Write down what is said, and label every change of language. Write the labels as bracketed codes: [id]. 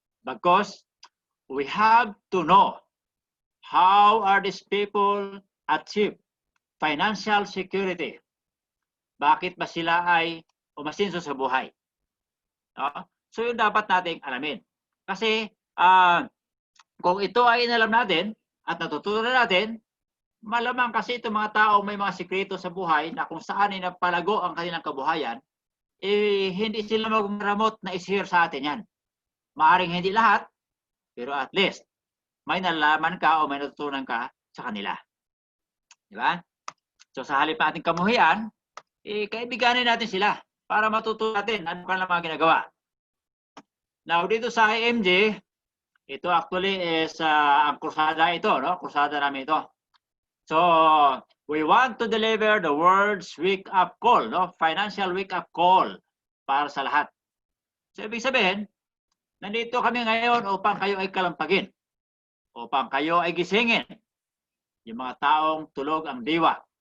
[en] Because we have to know how are these people achieve financial security. [tl] Bakit ba sila ay umasinso sa buhay? No? So yun dapat nating alamin. Kasi kung ito ay inalam natin at natutunan natin, malamang kasi itong mga tao may mga sikreto sa buhay na kung saan ay napalago ang kanilang kabuhayan, hindi sila magmaramot na i-share sa atin yan. Maaring hindi lahat, pero at least may nalalaman ka o may natutunan ka sa kanila. Di ba? So sa halip nating kamuhian, kaibiganin natin sila para matutunan natin ano pa lang mga ginagawa. Now dito sa IMG, ito actually is ang krusada ito, no? Krusada namin ito. [en] So, we want to deliver the world's wake-up call, no? [tl] Financial wake-up call para sa lahat. So, ibig sabihin, nandito kami ngayon upang kayo ay kalampagin, upang kayo ay gisingin, yung mga taong tulog ang diwa.